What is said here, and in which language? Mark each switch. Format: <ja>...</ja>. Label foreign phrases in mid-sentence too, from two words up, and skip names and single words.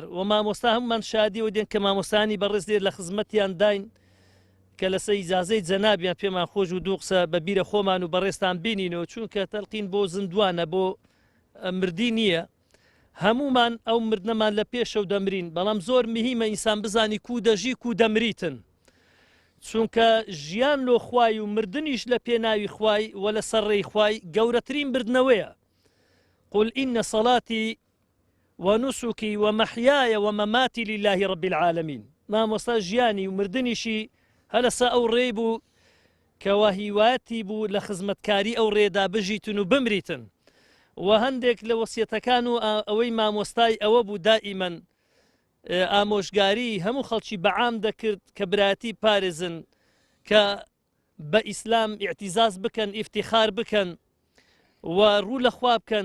<ckb>و مامۆستا هەمومان شادیەوە دێن کە مامۆستانی بەڕێز دێت لە خزمەتیان داین کە لەسەر ئیجازەی جەنابیان پێمان خۆش و دوو قسە بە بیرە خۆمان و بەڕێستان بینینەوە، چونکە تەلقین بۆ زیندوانە، بۆ مردی نییە. هەمومان ئەو مردنەمان لە پێشە و دەمرین، بەڵام زۆر مهمە ئینسان بزانی کو دەژی کو دەمریتن، چونکە ژیان لۆ خوای و مردنیش لە پێناوی خوای و لە سەرڕێی خوای گەورەترین بردنەوەیە.</ckb> <ar>قل إن صلاتي ونسكي ومحياي ومماتي لله رب العالمين.</ar> <ckb>مامۆستا ژیانی و مردنیشی هەلەسا ئەو ڕێ بوو کەوا هیواتی بوو لە خزمەتکاری ئەو ڕێدا بژیتن و بمریتن. و هەندێک لە وەسیەتەکان و ئەوەی مامۆستای ئەوە بوو دائیمەن ئامۆژگاری هەموو خەڵکی بەعام دەکرد کە براتی پارێزن، کە بە ئیسلام ئیعتیزاز بکەن، ئیفتیخار بکەن و ڕوو لە خوا بکەن.</ckb>